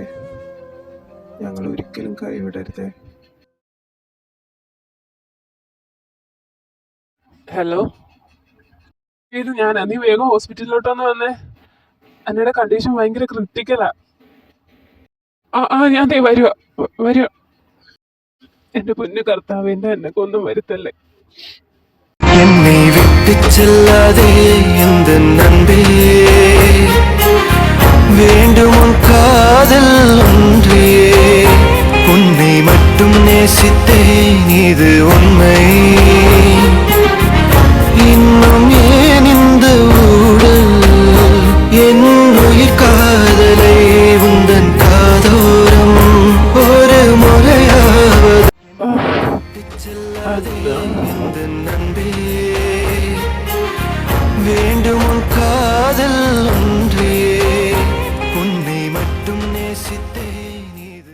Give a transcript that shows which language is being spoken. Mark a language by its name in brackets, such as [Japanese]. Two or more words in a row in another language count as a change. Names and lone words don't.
[Malayalam] ഞങ്ങൾ ഒരിക്കലും കൈവിടരുതേ. ഹലോ, ഇത് ഞാനാ. നീ വേഗം ഹോസ്പിറ്റലിലോട്ടൊന്ന് വന്നേ. അന്നയുടെ കണ്ടീഷൻ ഭയങ്കര ക്രിട്ടിക്കലാ. ഞാൻ വരുക. എന്റെ പൊന്നു കർത്താവ്, എന്റെ അന്നക്കൊന്നും വരുത്തല്ലേ. [Tamil] என்னை விட்டு செல்லாதே இந்த நண்பே, வேண்டும் உன் காதல் ஒன்றே, உன்னை மட்டும் நேசித்தேன் இது உண்மை, இன்னும் ஏன் இந்த ஊடல், என் உயிர் காதலை உந்தன் காதோரம் ஒரு முறையாவது இந்த நண்பே, வேண்டும் உன் காதல் ஒன்றே, உன்னை மட்டும் நேசித்தேன் இது.